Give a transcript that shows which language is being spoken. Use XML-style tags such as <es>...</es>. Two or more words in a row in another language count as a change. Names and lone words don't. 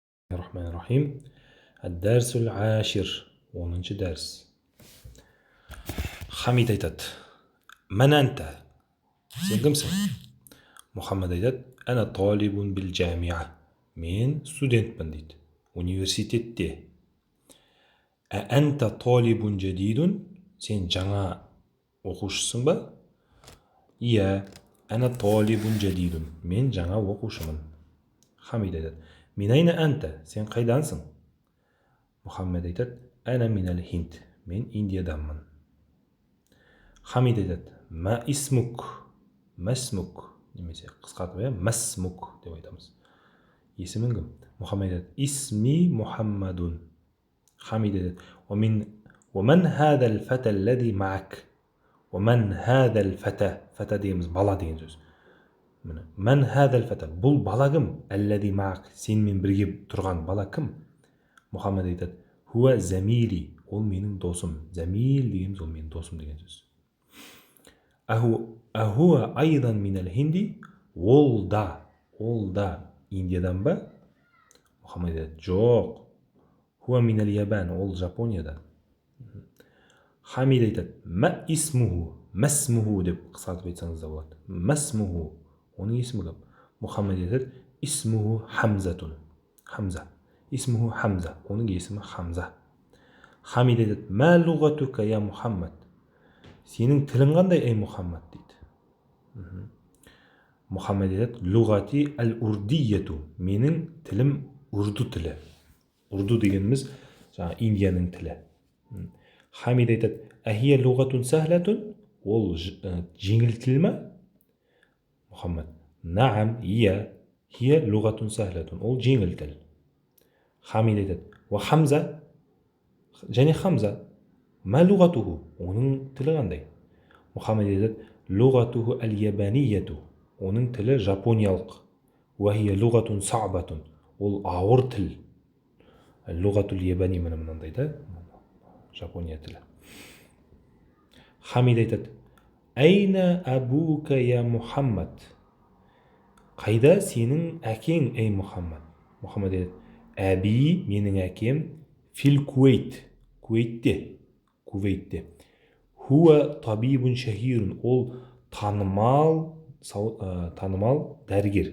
<ar>الرحمن الرحيم. الدرس العاشر 10 درس. حميد айтады: من أنت؟</ar> <kk>Сен кімсің? Мұхаммад айтады:</kk> <ar>أنا طالب بالجامعة.</ar> <kk>Мен студентпін дейді, университетте.</kk> <ar>أنت طالب جديد?</ar> <kk>Сен жаңа оқушысың ба? Иә,</kk> <ar>أنا طالب جديد.</ar> <kk>Мен жаңа оқушымын. Хамид айтады:</kk> <ar>من أين أنت?</ar> <kk>Сен қайдансың? Мұхаммед айтады:</kk> <ar>أنا من الهند.</ar> <kk>Мен Индияданмын. Хамид айтады:</kk> <ar>ما اسمك? ما اسمك?</ar> <kk>Немесе қысқартып, масмук деп айтамыз. Есімің кім? Мұхаммед айтады:</kk> <ar>اسمي محمد. Хамид айтады: ومن هذا الفتى الذي معك? ومن هذا الفتى?</ar> <kk>Фата дегеніміз бала деген сөз.</kk> <ar>من هذا الفتى?</ar> <kk>Бұл бала кім?</kk> <ar>الذي معك?</ar> <kk>Сенімен бірге тұрған бала кім? Мұхаммед айтады:</kk> <ar>هو زميلي.</ar> <kk>Ол менің досым. Замил дегеніміз ол менің досым деген сөз.</kk> <ar>أهو أيضا من الهند?</ar> <kk>Ол да Индиядан ба? Мұхаммед айтады: жоқ.</kk> <ar>هو من اليابان.</ar> <kk>Ол Жапониядан. Хамид айтады:</kk> <ar>ما اسمه?</ar> <kk>масмуху деп қысқартып айтсаңыз да болады. масмуху. Оның есімі кім? Мұхаммед айтады:</kk> <ar>اسمه حمزة. Хамза. اسمه حمزة.</ar> <kk>Оның есімі Хамза. Хамид айтады:</kk> <ar>ما لغتك يا محمد?</ar> <kk>Сенің тілің қандай, ей Мұхаммад дейді. Мұхаммед айтады:</kk> <ar>لغتي الأردية.</ar> <kk>Менің тілім урду тілі. Урду дегеніміз жаңа Индияның тілі. Хамид айтады:</kk> <ar>أهي لغة سهلة?</ar> <kk>Ол жеңіл тіл ме? Мұхаммед:</kk> <ar>نعم هي لغة سهلة.</ar> <kk>Ол жеңіл тіл. Хамид айтады:</kk> <ar>وحمزة? және Хамза? ما لغته?</ar> <kk>Оның тілі қандай? Мұхаммед айтады:</kk> <ar>لغته اليابانية.</ar> <kk>Оның тілі жапониялық.</kk> <ar>وهي لغة صعبة.</ar> <kk>Ол ауыр тіл.</kk> <ar>لغة الياباني</ar> <kk>мынандай да, Жапония тілі. Хамид айтады:</kk> <ar>أين أبوك يا محمد?</ar> <kk>Қайда сенің әкең, ей Мұхаммад? Мұхаммед айтады: әби, менің әкем, фил Кувейт.</kk> <ar>Кувейтте. هو طبيب شهير.</ar> <kk>Ол танымал дәрігер.</kk>